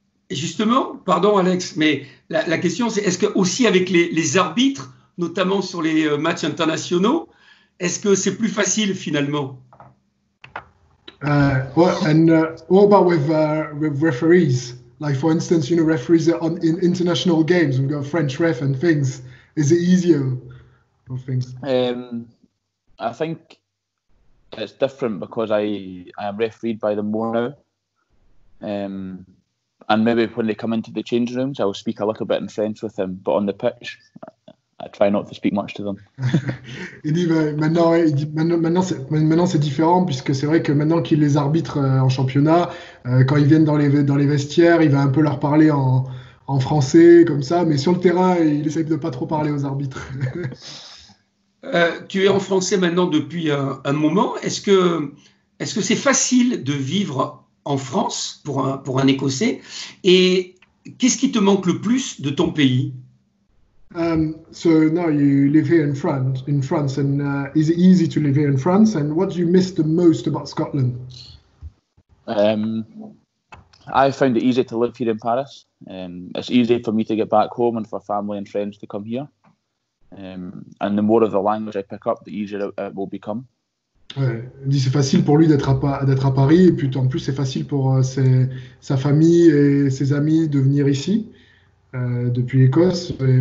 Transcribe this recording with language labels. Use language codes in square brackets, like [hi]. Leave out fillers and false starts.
[fr] Justement, pardon Alex, mais la question c'est est-ce que aussi avec les arbitres, notamment sur les matchs internationaux, est-ce que c'est plus facile finalement? [en] What about with referees? Like for instance, referees in international games, we've got French ref and things. Is it easier for things? I think it's different because I am refereed by them more now. And maybe when they come into the change rooms, I will speak a little bit in French with them, but on the pitch, I try not to speak much to them. [fr] Il dit maintenant c'est différent puisque c'est vrai que maintenant qu'il les arbitre en championnat, quand ils viennent dans les vestiaires, il va un peu leur parler en français comme ça, mais sur le terrain, il essaye de pas trop parler aux arbitres. Tu es en français maintenant depuis un moment. Est-ce que c'est facile de vivre en France pour un Écossais? Et qu'est-ce qui te manque le plus de ton pays? [en] So now you live here in France, and is it easy to live here in France? And what do you miss the most about Scotland? I found it easy to live here in Paris. It's easy for me to get back home and for family and friends to come here. And the more of the language I pick up, the easier it will become. [fr] Ouais, il dit c'est facile pour lui d'être à Paris et puis en plus c'est facile pour sa famille et ses amis de venir ici depuis l'Écosse.